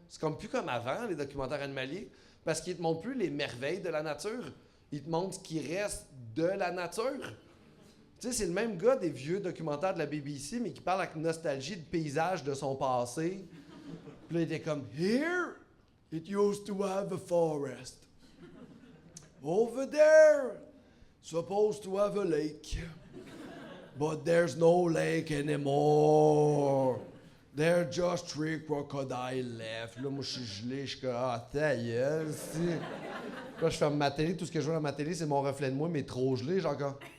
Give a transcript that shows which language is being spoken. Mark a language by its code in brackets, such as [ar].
[fr] C'est comme plus comme avant, les documentaires animaliers, parce qu'ils te montrent plus les merveilles de la nature. Ils te montrent ce qui reste de la nature. Tu sais, c'est le même gars des vieux documentaires de la BBC, mais qui parle avec nostalgie de paysages de son passé. Puis là, il était comme [en] « Here, it used to have a forest. Over there, supposed to have a lake. But there's no lake anymore. There are just 3 crocodiles left. [fr] » Là, moi, je suis gelé, je suis comme « Ah, ta gueule, si. » Là, je ferme ma télé, tout ce que je vois dans ma télé, c'est mon reflet de moi, mais trop gelé, genre comme...